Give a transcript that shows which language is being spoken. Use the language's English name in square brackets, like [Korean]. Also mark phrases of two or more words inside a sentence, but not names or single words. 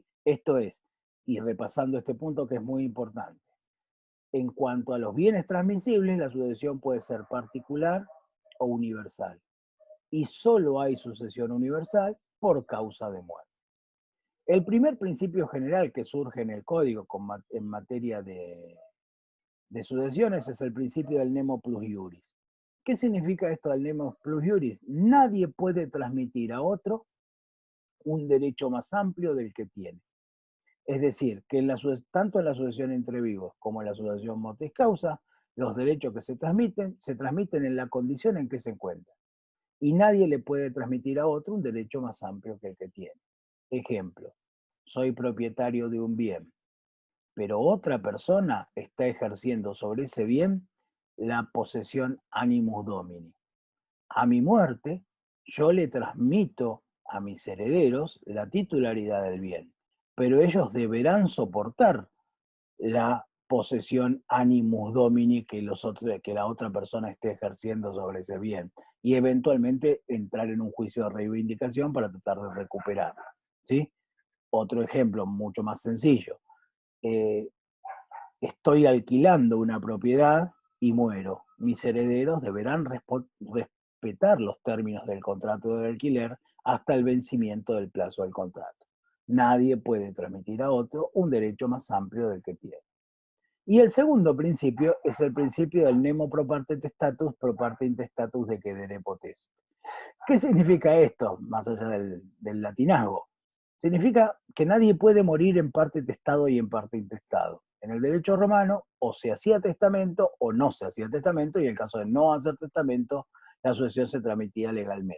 [Spanish] Esto es, y repasando este punto que es muy importante, en cuanto a los bienes transmisibles, la sucesión puede ser particular o universal, y solo hay sucesión universal por causa de muerte. El primer principio general que surge en el código en materia de sucesiones es el principio del [Latin] nemo plus iuris. [Spanish] ¿Qué significa esto del [Latin] nemo plus iuris? [Spanish] Nadie puede transmitir a otro un derecho más amplio del que tiene. Es decir, que tanto en la sucesión entre vivos como en la sucesión [Latin] mortis causa, [Spanish] los derechos que se transmiten en la condición en que se encuentran. Y nadie le puede transmitir a otro un derecho más amplio que el que tiene. Ejemplo, soy propietario de un bien, pero otra persona está ejerciendo sobre ese bien la posesión [Latin] animus domini. [Spanish] A mi muerte, yo le transmito a mis herederos la titularidad del bien, pero ellos deberán soportar la posesión [Latin] animus domini [Spanish] que la otra persona esté ejerciendo sobre ese bien y eventualmente entrar en un juicio de reivindicación para tratar de recuperarla. ¿Sí? Otro ejemplo mucho más sencillo. Eh, Estoy alquilando una propiedad y muero. Mis herederos deberán respetar los términos del contrato de alquiler hasta el vencimiento del plazo del contrato. Nadie puede transmitir a otro un derecho más amplio del que tiene. Y el segundo principio es el principio del [Latin] nemo pro parte testatus, pro parte intestatus de cedere potest. [Spanish] ¿Qué significa esto, más allá del latinazgo? Significa que nadie puede morir en parte testado y en parte intestado. En el derecho romano, o se hacía testamento o no se hacía testamento, y en el caso de no hacer testamento, la sucesión se transmitía legalmente.